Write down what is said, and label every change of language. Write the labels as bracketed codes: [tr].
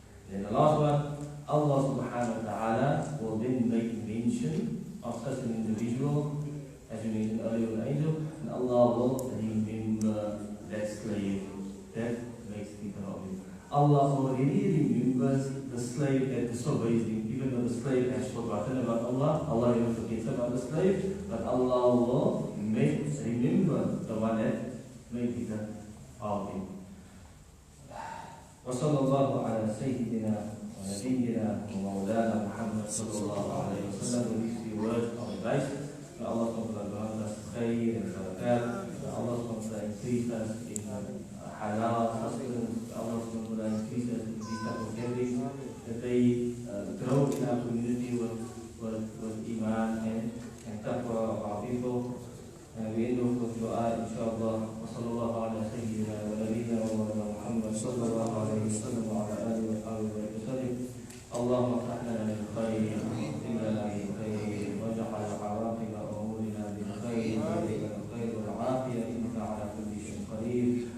[en] Then the last one, Allah subhanahu wa ta'ala will then make mention of such an individual, as you mentioned earlier with the angel, and Allah will remember that slave that makes dhikr of him. Allah already remembers the slave that disobeys him, even though the slave has forgotten about Allah. Allah never forgets about the slave, but Allah will remember the one that made dhikr of him. [ar] وصلى الله على سيدنا ونبينا ومولانا محمد صلى الله عليه وسلم. [en] With these few words of advice, may Allah grant us khair and barakat. May Allah increase us in halal sustenance. Allah increase us in these type of gatherings, that they grow in our community with iman and taqwa of our people. And we end off with dua, inshallah. [ar] وصلى الله على سيدنا ونبينا ومولانا محمد صلى الله عليه وسلم وعلى آله وصحبه وسلم. اللهم افتح لنا من خير واختم لنا من خير واجعل عواقب امورنا بالخير وإليك الخير والعافيه انك على كل شيء قدير.